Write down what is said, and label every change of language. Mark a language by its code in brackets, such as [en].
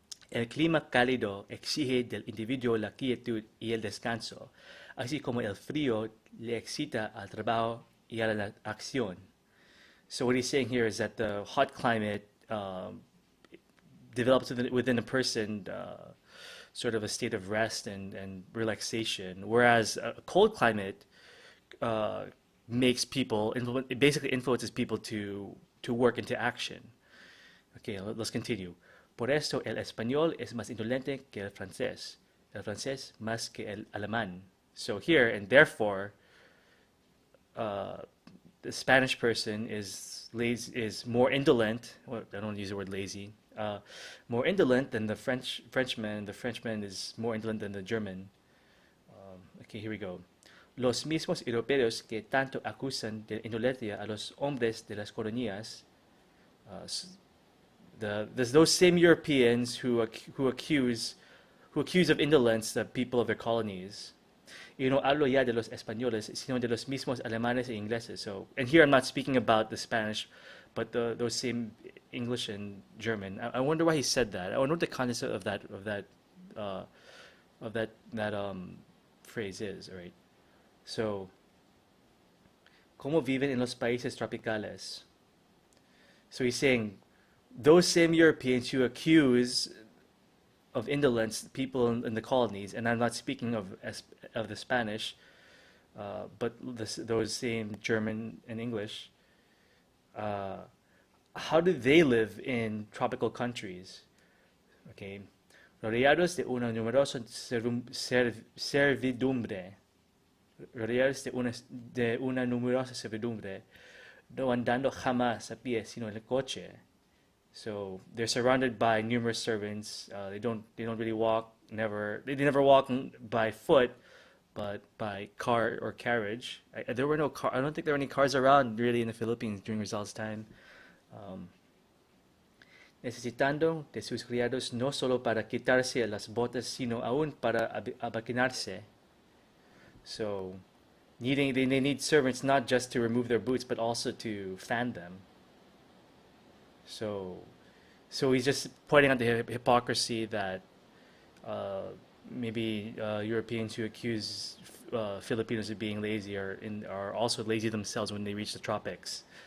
[es] El clima cálido exige del individuo la quietud y el descanso, así como el frío le excita al trabajo y a la acción. [en] So what he's saying here is that the hot climate develops within a person sort of a state of rest and relaxation, whereas a cold climate uh, makes people, it basically influences people to work into action. Okay, let's continue. [es] Por eso el español es más indolente que el francés más que el alemán. [en] So here, and therefore, uh, the Spanish person is more indolent. Well, I don't use the word lazy. More indolent than the Frenchman. The Frenchman is more indolent than the German. Okay, here we go. [es] Los mismos europeos que tanto acusan de indolencia a los hombres de las colonias, [en] uh, there's those same Europeans who accuse of indolence the people of their colonies. [es] Y no hablo ya de los españoles, sino de los mismos alemanes e ingleses. [en] So, and here I'm not speaking about the Spanish, but those same English and German. I wonder why he said that. I wonder what the context of uh, that phrase is. All right. [es] So, ¿cómo viven en los países tropicales? [en] So he's saying those same Europeans who accuse of indolence people in the colonies, and I'm not speaking of the Spanish, but those same German and English, uh, how do they live in tropical countries? [es] Okay, rodeados de una numerosa servidumbre, rodeados de una numerosa servidumbre, no andando jamás a pie sino en el coche. [en] So they're surrounded by numerous servants. They don't really walk. They never walk by foot, but by car or carriage. There were no car. I don't think there were any cars around really in the Philippines during Rizal's time. [es] Um, Necesitando de sus criados no solo para quitarse las botas, sino aún para abaquinarse. [en] So they need servants not just to remove their boots, but also to fan them. So, so he's just pointing out the hypocrisy that uh, maybe Europeans who accuse Filipinos of being lazy are also lazy themselves when they reach the tropics.